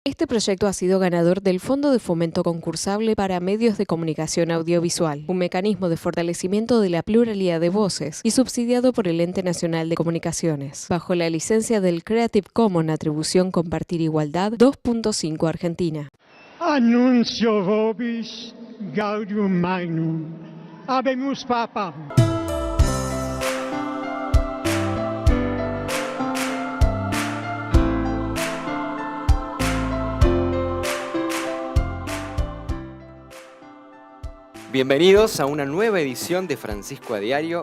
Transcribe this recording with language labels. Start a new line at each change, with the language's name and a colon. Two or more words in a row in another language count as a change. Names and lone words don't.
Spanish: Este proyecto ha sido ganador del Fondo de Fomento Concursable para Medios de Comunicación Audiovisual, un mecanismo de fortalecimiento de la pluralidad de voces y subsidiado por el Ente Nacional de Comunicaciones, bajo la licencia del Creative Commons Atribución Compartir Igualdad 2.5 Argentina.
Latin: Annuncio vobis gaudium magnum. Habemus Papa.
Spanish: Bienvenidos a una nueva edición de Francisco a Diario.